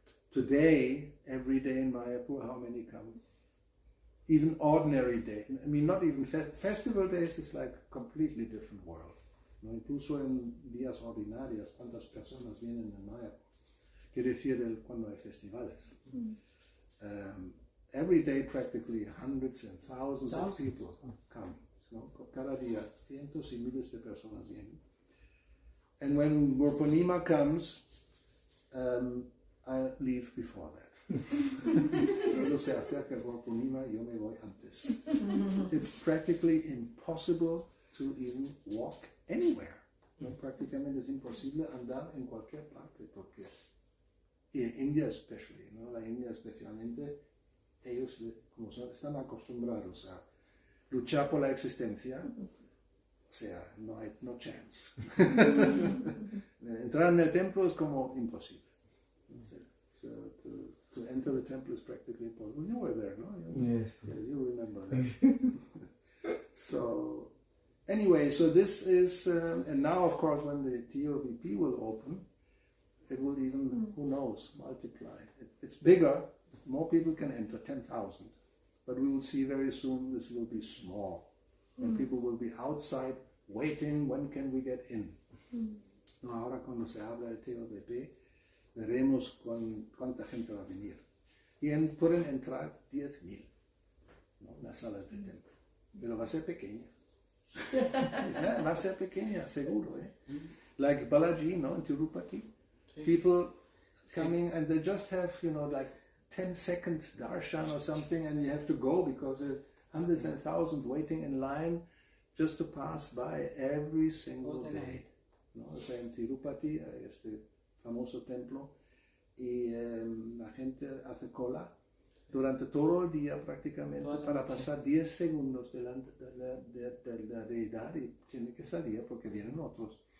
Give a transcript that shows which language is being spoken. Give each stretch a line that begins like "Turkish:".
English: Today, every day in Mayapur, how many come? Even ordinary day, I mean not even festival days, is like a completely different world.
Spanish: Incluso en días ordinarios, cuántas personas vienen en Mayapur. Quiere decir cuando hay festivales.
English: Every day practically hundreds and thousands of people come.
Spanish: Cada día cientos y miles de personas vienen.
English: And when Purnima comes, I leave before that.
Spanish: Cuando se acerca Purnima, yo me voy antes.
English: It's practically impossible to even walk anywhere.
Spanish: ¿No? Prácticamente es imposible andar en cualquier parte porque en India
English: especially,
Spanish: ¿no? La India especialmente, ellos como están acostumbrados a luchar por la existencia, o sea,
English: no chance.
Spanish: Entrar en el templo es como imposible.
English: So to enter the temple is practically impossible. You were there, no? Yes. Yes, you remember that. So, anyway, so this is, and now of course when the TOVP will open, it will even, who knows, multiply. It's bigger, more people can enter, 10,000. But we will see very soon this will be small. And people will be outside waiting, when can we get in?
Spanish: No, ahora cuando se habla del TOVP, veremos cuánta gente va a venir. Y pueden entrar 10,000, ¿no? En la sala del templo. Pero va a ser pequeña. Va a ser pequeña, seguro.
English: Like Balaji, no? In Tirupati. People coming and they just have, like 10-second darshan or something, and you have to go because there are hundreds and thousands waiting in line just to pass by every single day.
Spanish: ¿No? O sea, en Tirupati, este famoso templo, y la gente hace cola durante todo el día prácticamente para pasar 10 segundos delante de la deidad y tiene que salir porque vienen otros.